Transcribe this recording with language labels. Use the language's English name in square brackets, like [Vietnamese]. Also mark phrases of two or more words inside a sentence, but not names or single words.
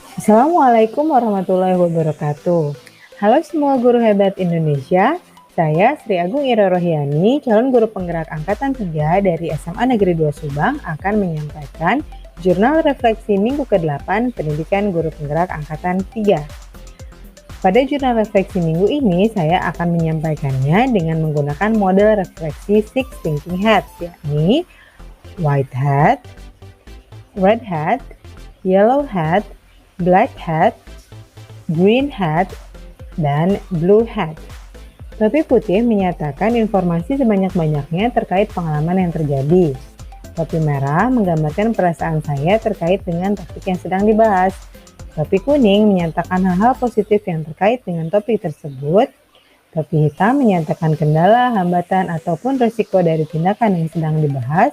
[Arabic] السلام عليكم ورحمة الله وبركاته. [Indonesian] Halo semua guru hebat Indonesia, saya Sri Agung Ira Rohiani, calon guru penggerak Angkatan 3 dari SMA Negeri 2 Subang akan menyampaikan Jurnal Refleksi Minggu ke-8 Pendidikan Guru Penggerak Angkatan 3. Pada jurnal refleksi minggu ini, saya akan menyampaikannya dengan menggunakan model refleksi Six Thinking Hats, yakni White Hat, Red Hat, Yellow Hat, Black Hat, Green Hat, dan Blue Hat. Topi putih menyatakan informasi sebanyak-banyaknya terkait pengalaman yang terjadi. Topi merah menggambarkan perasaan saya terkait dengan topik yang sedang dibahas. Topi kuning menyatakan hal-hal positif yang terkait dengan topik tersebut. Topi hitam menyatakan kendala, hambatan, ataupun risiko dari tindakan yang sedang dibahas.